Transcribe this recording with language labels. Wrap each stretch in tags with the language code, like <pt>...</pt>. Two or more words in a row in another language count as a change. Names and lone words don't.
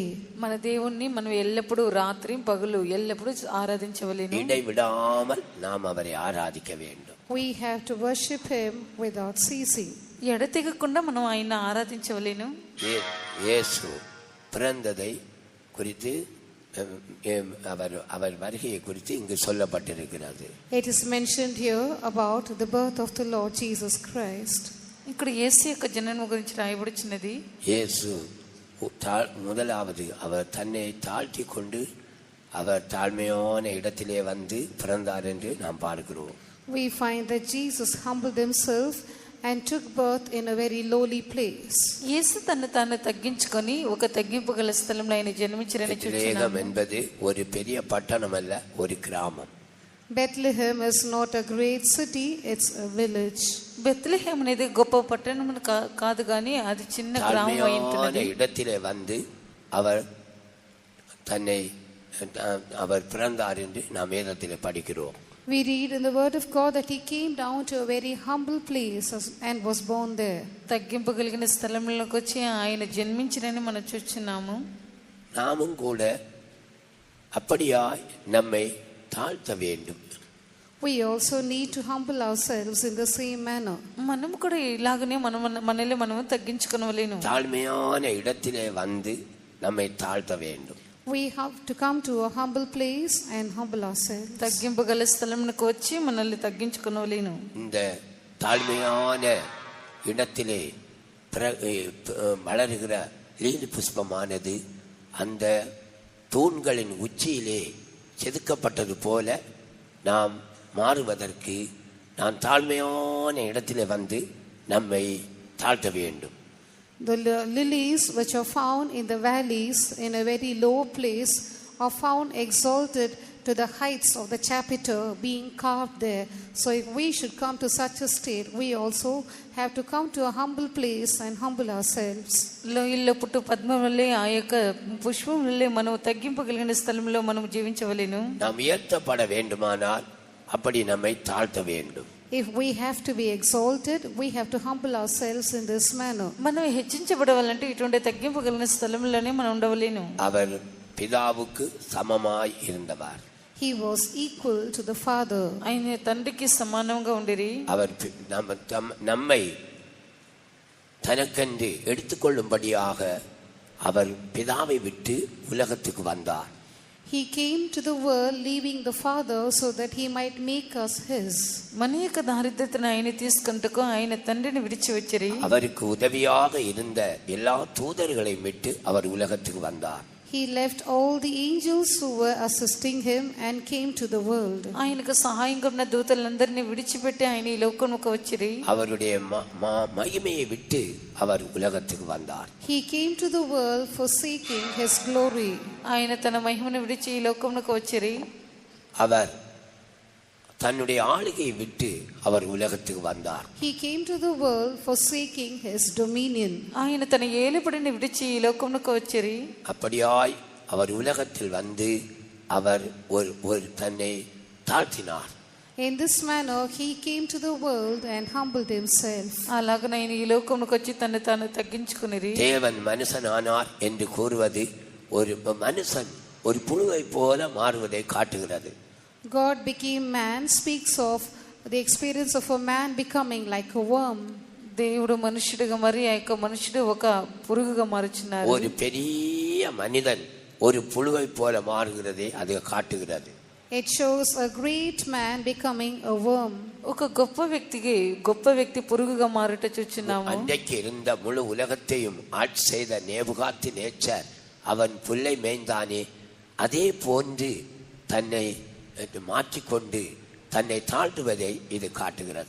<te>మన దేవుణ్ణి మనం ఎల్లప్పుడూ రాత్రి పగలు ఎల్లప్పుడూ ఆరాధించవలెను.</te> <ta>இடைவிடாமல் நாம் அவரை ஆராதிக்க வேண்டும்.</ta> <en>We have to worship him without ceasing.</en> <te>ఎడతెగకుండా మనం ఆయన ఆరాధించవలెను.</te> <ta>యేసు பிறந்ததை குறித்து அவர் வருகையை குறித்து இங்கு சொல்லப்பட்டிருக்கிறது.</ta> <en>It is mentioned here about the birth of the Lord Jesus Christ.</en> <te>ఇక్కడ యేసు యొక్క జననం గురించి రాయబడుచున్నది.</te> <ta>యేసు முதலாவது அவர் தன்னை தாழ்த்தி கொண்டு அவர் தாழ்மையான இடத்திலே வந்து பிறந்தார் என்று நாம் பார்க்கிறோம்.</ta> <en>We find that Jesus humbled himself and took birth in a very lowly place.</en> <te>యేసు తన్ను తగ్గించుకొని ఒక తగ్గింపు గల స్థలంలో ఆయన జన్మించారని చూస్తున్నాము.</te> <ta>బెత్లెహేమ్ என்பது ஒரு பெரிய பட்டணம் அல்ல, ஒரு கிராமம்.</ta> <en>Bethlehem is not a great city, it's a village.</en> <te>బెత్లెహేమ్ అనేది గొప్ప పట్టణం కాదు కానీ అది చిన్న గ్రామం అయి ఉంటుంది.</te> <ta>இடத்திலே வந்து அவர் பிறந்தார் என்று நாம் வேதத்திலே படிக்கிறோம்.</ta> <en>We read in the word of God that he came down to a very humble place and was born there.</en> <te>తగ్గింపు కలిగిన స్థలంలోకి వచ్చి ఆయన జన్మించిరని మనం చూస్తున్నాము.</te> <ta>நாமும் கூட அப்படியாய் நம்மை தாழ்த்த வேண்டும்.</ta> <en>we also need to humble ourselves in the same manner.</en> <te>మనం కూడా ఇలాగనే మనల్ని మనము తగ్గించుకొనవలెను.</te> <ta>தாழ்மையான இடத்திலே வந்து நம்மை தாழ்த்த வேண்டும்.</ta> <en>We have to come to a humble place and humble ourselves. తగ్గింపగల స్థలమునకు వచ్చి మనల్ని తగ్గించుకొనవలెను.</en> <ta>இந்த தாழ்மையான இடத்திலே வளருகிற லீலி புஷ்பமானது அந்த தூண்களின் உச்சியிலே செதுக்கப்பட்டது போல நாம் மாறுவதற்கு நாம் தாழ்மையான இடத்திலே வந்து நம்மை தாழ்த்த வேண்டும்.</ta> <en>The lilies which are found in the valleys in a very low place are found exalted to the heights of the chapiter being carved there. So if we should come to such a state, we also have to come to a humble place and humble ourselves.</en> <te>లోయల్లో పుట్టు పద్మం వల్లే ఆ యొక్క పుష్పం వల్లే మనం తగ్గింపగలిగిన స్థలంలో మనం జీవించవలెను.</te> <ta>நாம் உயர்த்தப்பட வேண்டுமானால் அப்படி நம்மை தாழ்த்த வேண்டும்.</ta> <en>If we have to be exalted, we have to humble ourselves in this manner.</en> <te>మనం హెచ్చించబడవాలంటే ఇటువంటి తగ్గింపగలిగిన స్థలంలోనే మనం ఉండవలేను.</te> <ta>அவர் பிதாவுக்கு சமமாய் இருந்தவர்.</ta> <en>He was equal to the Father.</en> <te>ఆయన తండ్రికి సమానంగా ఉండిరి.</te> <ta>அவர் நம்மை தனக்கென்று எடுத்துக்கொள்ளும்படியாக அவர் பிதாவை விட்டு உலகத்துக்கு வந்தார்.</ta> <en>He came to the world leaving the Father so that he might make us his.</en> <te>మన యొక్క దారిద్రతను ఆయన తీసుకుంటకు ఆయన తండ్రిని విడిచి వచ్చిరి.</te> <ta>அவருக்கு உதவியாக இருந்த எல்லா தூதர்களையும் விட்டு அவர் உலகத்துக்கு வந்தார்.</ta> <en>He left all the angels who were assisting him and came to the world.</en> <te>ఆయనకు సహాయంగా ఉన్న దూతలందరినీ విడిచిపెట్టి ఆయన ఈ లోకముకు వచ్చిరి.</te> <ta>அவருடைய மகிமையை விட்டு அவர் உலகத்துக்கு வந்தார்.</ta> <en>He came to the world forsaking his glory.</en> <te>ఆయన తన మహిమను విడిచి ఈ లోకముకు వచ్చిరి.</te> <ta>அவர் தன்னுடைய ஆளுகையை விட்டு அவர் உலகத்துக்கு வந்தார்.</ta> <en>He came to the world forsaking his dominion.</en> <te>ఆయన తన ఏలుబడిని విడిచి ఈ లోకముకు వచ్చిరి.</te> <ta>அப்படியாய் அவர் உலகத்தில் வந்து அவர் ஒரு தன்னை தாழ்த்தினார்.</ta> <en>In this manner he came to the world and humbled himself.</en> <te>అలాగనే ఆయన ఈ లోకముకు వచ్చి తను తాను తగ్గించుకునిరి.</te> <ta>தேவன் மனுஷனானார் என்று கூறுவது ஒரு மனுஷன் ஒரு புழுவை போல மாறுவதை காட்டுகிறது.</ta> <en>God became man speaks of the experience of a man becoming like a worm.</en> <te>దేవుడు మనుషుడిగా మరి ఆ యొక్క మనుషుడు ఒక పురుగుగా మారుచున్నారు.</te> <ta>ஒரு பெரிய மனிதன் ஒரு புழுவை போல மாறுகிறதை அது காட்டுகிறது.</ta> <en>It shows a great man becoming a worm.</en> <te>ఒక గొప్ప వ్యక్తి పురుగుగా మారుట చూచున్నాము.</te> <ta>அன்றைக்கு இருந்த முழு உலகத்தையும் ஆட்சி செய்த நேபுகாத்நேச்சர் அவன் புல்லை மேய்ந்தானே அதே போன்று தன்னை மாற்றிக்கொண்டு தன்னை தாழ்த்துவதை இது காட்டுகிறது.</ta>